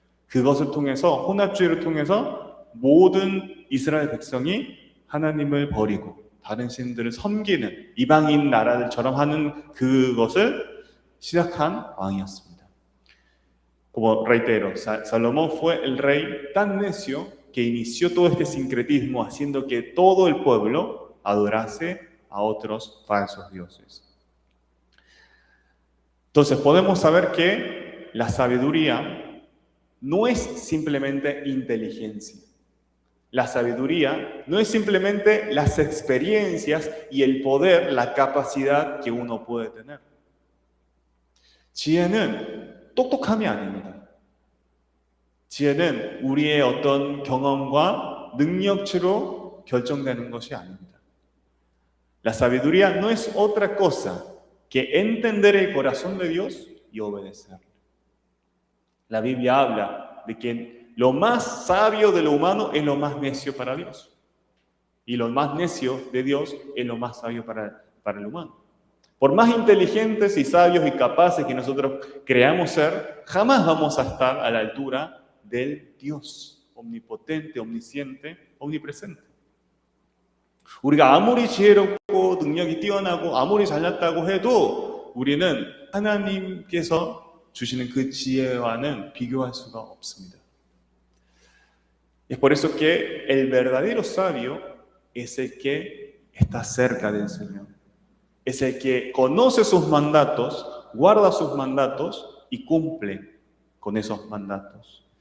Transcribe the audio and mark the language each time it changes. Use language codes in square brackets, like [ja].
[ko] 그것을 통해서 혼합주의를 통해서 모든 이스라엘 백성이 하나님을 버리고 다른 신들을 섬기는 이방인 나라들처럼 하는 그것을 시작한 왕이었습니다. [es] Como reitero, Salomón fue el rey tan necio que inició todo este sincretismo haciendo que todo el pueblo adorase a otros falsos dioses. Entonces podemos saber que la sabiduría no es simplemente inteligencia. La sabiduría no es simplemente las experiencias y el poder, la capacidad que uno puede tener. [ko] 지혜는 똑똑함이 아닙니다. 지혜는 우리의 어떤 경험과 능력치로 결정되는 것이 아닙니다. [es] La sabiduría no es otra cosa que entender el corazón de Dios y obedecerle. La Biblia habla de que lo más sabio de lo humano es lo más necio para Dios. Y lo más necio de Dios es lo más sabio para el humano. Por más inteligentes y sabios y capaces que nosotros creamos ser, jamás vamos a estar a la altura del Dios omnipotente, omnisciente, omnipresente. [ko] 우리가 아무리 지혜롭고 능력이 뛰어나고 아무리 잘났다고 해도 우리는 하나님께서 주시는 그 지혜와는 비교할 수가 없습니다. [es] Es por eso que el verdadero sabio es el que está cerca del Señor. Es el que conoce sus mandatos, guarda sus mandatos y cumple con esos mandatos.